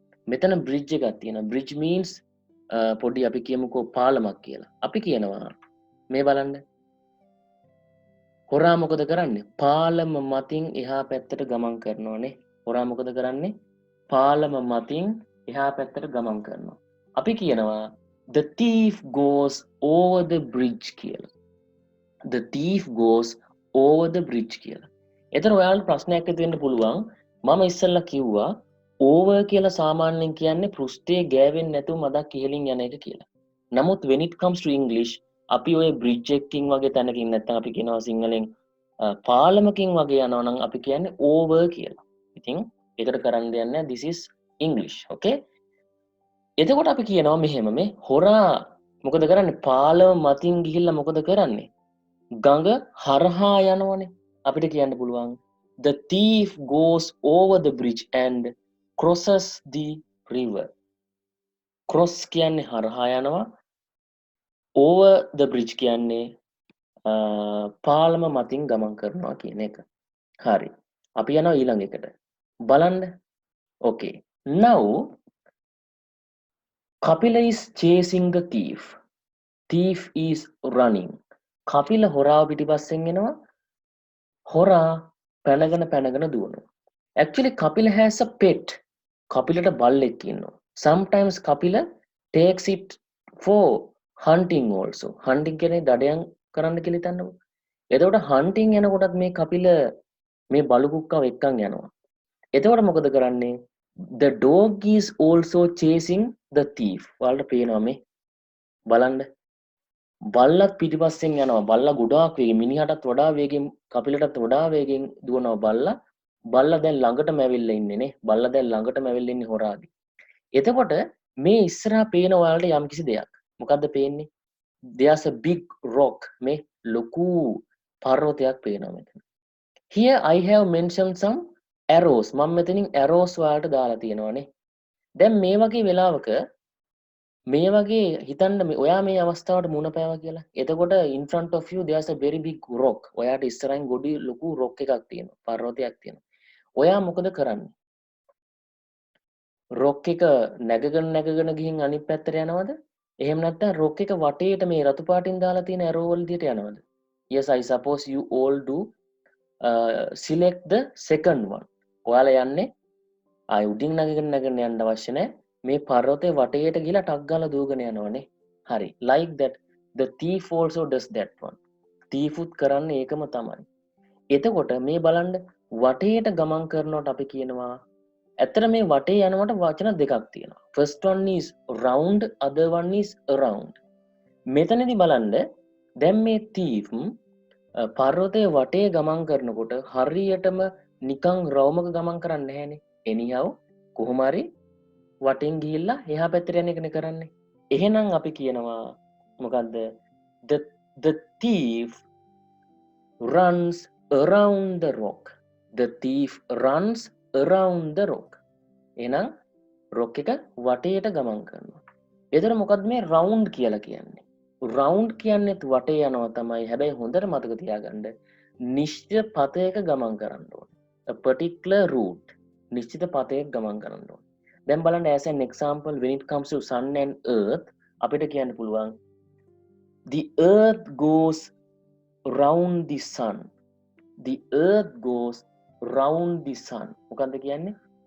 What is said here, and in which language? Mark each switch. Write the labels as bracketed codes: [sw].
[si] මෙතන bridge එකක් තියෙනවා. Bridge means පොඩි අපි කියමුකෝ පාලමක් කියලා. අපි කියනවා මේ බලන්න. හොරා මොකද කරන්නේ? පාලම මතින් එහා පැත්තට ගමන් කරනවානේ. හොරා මොකද කරන්නේ? පාලම මතින් එහා පැත්තට ගමන් කරනවා. අපි කියනවා [en] the thief goes over the bridge [si] කියලා. [en] The thief goes over the bridge [si] කියලා. එතන ඔයාලට ප්‍රශ්නයක් ඇති වෙන්න පුළුවන්. මම ඉස්සෙල්ලා කිව්වා over කියලා සාමාන්‍යයෙන් කියන්නේ පෘෂ්ඨයේ ගෑවෙන්නේ නැතුව මදක් ඉහළින් යන එක කියලා. නමුත් [en] when it comes to English [si] අපි ඔය bridge එකකින් වගේ තැනකින් නැත්නම් අපි කියනවා සිංහලෙන් පාලමකින් වගේ යනවා නම් අපි කියන්නේ over කියලා. ඉතින් ඒකට කරන්න දෙන්නේ [en] this is English. Okay? [si] එතකොට අපි කියනවා මෙහෙම මේ හොරා මොකද කරන්නේ? පාලම මතින් ගිහිල්ලා මොකද කරන්නේ? ගඟ හරහා යනවනේ. අපිට කියන්න පුළුවන් [en] the thief goes over the bridge and crosses the river. [si] Cross කියන්නේ හරහා යනවා. [en] Over the bridge [si] කියන්නේ පාලම මතින් ගමන් කරනවා කියන එක. හරි. අපි යනවා ඊළඟ එකට. බලන්න. Okay. [en] Now Kapila is chasing the thief. Thief is running. [si] Kapila හොරාව පිටිපස්සෙන් එනවා. හොරා පැනගෙන දුවනවා. [en] Actually Kapila has a pet. [si] Kapilට බල්ලෙක් ඉන්නවා. [en] Sometimes Kapila takes it for hunting also. [si] Hunting කියන්නේ දඩයන් කරන්න කියලා හිතන්නකො. එතකොට hunting යනකොටත් මේ Kapila මේ බලු කුක්කව එක්කන් යනවා. එතකොට මොකද කරන්නේ? [en] The dog is also chasing the thief. [si] ඔයාලට පේනවා මේ බලන්න. බල්ලත් පිටිපස්සෙන් යනවා. බල්ලා ගොඩාක් වේගෙන් මිනිහටත් වඩා වේගෙන් කපිලටත් වඩා වේගෙන් දුවනවා බල්ලා. බල්ලා දැන් ළඟටම ඇවිල්ලා ඉන්නේ නේ. බල්ලා දැන් ළඟටම ඇවිල්ලා ඉන්නේ හොරාගේ. එතකොට මේ ඉස්සරහා පේන ඔයාලට යම්කිසි දෙයක්. මොකද්ද පේන්නේ? [en] There's a big rock. [si] මේ ලොකු පර්වතයක් පේනවා මෙතන. [en] Here I have mentioned some arrows. [si] මම මෙතනින් arrows වලට දාලා තියෙනවානේ. දැන් මේ වගේ වෙලාවක මේ වගේ හිතන්න ඔයා මේ අවස්ථාවට මුණ පෑවා කියලා. එතකොට [en] in front of you there's a very big rock. [si] ඔයාට ඉස්සරහින් ගොඩි ලොකු rock එකක් තියෙනවා. පර්වතයක් තියෙනවා. ඔයා මොකද කරන්නේ? rock එක නැගගෙන ගිහින් අනිත් පැත්තට යනවද? එහෙම නැත්නම් rock එක වටේට මේ රතු පාටින් දාලා තියෙන arrow වල දිහට යනවද? [en] Yes, I suppose you all do select the second one. [si] ඔයාලා යන්නේ ආයි උඩින් නැගගෙන යන්න අවශ්‍ය නැහැ. මේ පර්වතේ වටේට ගිහලා ටක් ගාලා දුවගෙන යනවනේ. හරි. [en] Like that the thief also does that one. [si] thief උත් කරන්නේ ඒකම තමයි. එතකොට මේ බලන්න වටේට ගමන් කරනකොට අපි කියනවා ඇත්තට මේ වටේ යනකොට වචන දෙකක් තියෙනවා. [en] First one is round, other one is around. [si] මෙතනදී බලන්න දැන් මේ thief පර්වතයේ වටේ ගමන් කරනකොට හරියටම නිකන් රවුමක ගමන් කරන්නේ නැහැනේ. anyhow කොහොම හරි වටෙන් ගිහිල්ලා එහා පැත්තට යන එකනේ කරන්නේ. එහෙනම් අපි කියනවා මොකද්ද? [en] The thief runs around the rock. The thief runs around the rock. [si] එහෙනම් rock එක වටේට ගමන් කරනවා. එතන මොකද්ද මේ round කියලා කියන්නේ? round කියන්නේත් වටේ යනවා තමයි. හැබැයි හොඳට මතක තියාගන්න නිශ්චිත පතයක ගමන් කරන්න ඕනේ. [en] A particular route. [si] නිශ්චිත පතයක ගමන් කරන්න ඕනේ. දැන් බලන්න [en] as an example when it comes to sun and earth [si] අපිට කියන්න පුළුවන් [en] the earth goes round the sun. The earth goes round the sun. [si] මොකද්ද කියන්නේ?